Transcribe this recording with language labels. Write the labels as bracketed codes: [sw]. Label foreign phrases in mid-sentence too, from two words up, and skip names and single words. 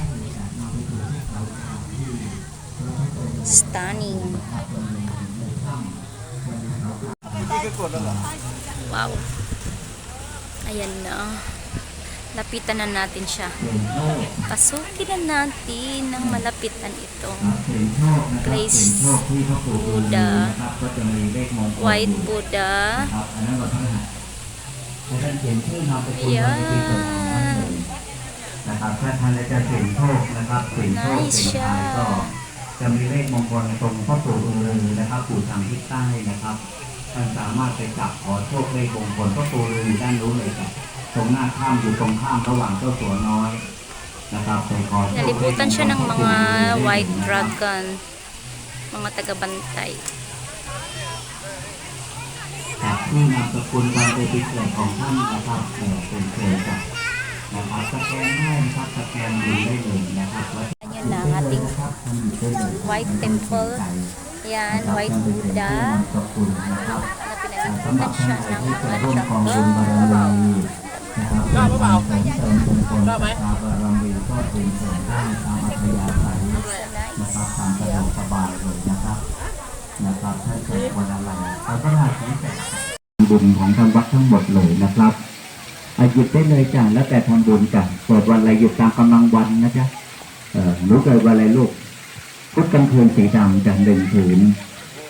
[en] Stunning. Wow. [tl] Ayan na. Lapitan na natin siya. Pasukin na natin ng malapitan ito. [en] Place Buddha. White Buddha. Ayan. [tl] Nice siya. [th] จะมีเลขมงคลตรงพ่อปู่ฤาษีนะครับปู่ทางทิศใต้นะครับท่านสามารถไปจับขอโชคเลขมงคลพ่อปู่ฤาษีด้านนู้นเลยครับตรงหน้าถ้ำอยู่ตรงข้ามระหว่างเจ้าสัวน้อยนะครับไปขอโชค [tl] Nalibutan siya ng mga [en] white dragon. [tl] Mga taga-bantay. [th] จากที่นามสกุลวันเดือนปีเกิดของท่านนะครับเป็นเกิดจากนะครับสแกนได้นะครับสแกนดูได้เลยนะครับว่า [tl] Ayan na ang ating [en] white temple. [tl] Yan, white Buddha. Na pinalibutan siya ng mga dragon. [th] ชอบหรือเปล่าชอบไหม นะครับตามสะดวกสบายเลยนะครับนะครับท่านเกิดวันอะไรเอาก็ได้ที่แต่บุญของทางวัดทั้งหมดเลยนะครับหยุดได้เลยจ้ะแล้วแต่ทำบุญกันเปิดวันอะไรหยุดตามกำลังวันนะจ๊ะหนูเกิดวันอะไรลูกพุธกลางคืนสีดำจันทร์1 ผืนนะ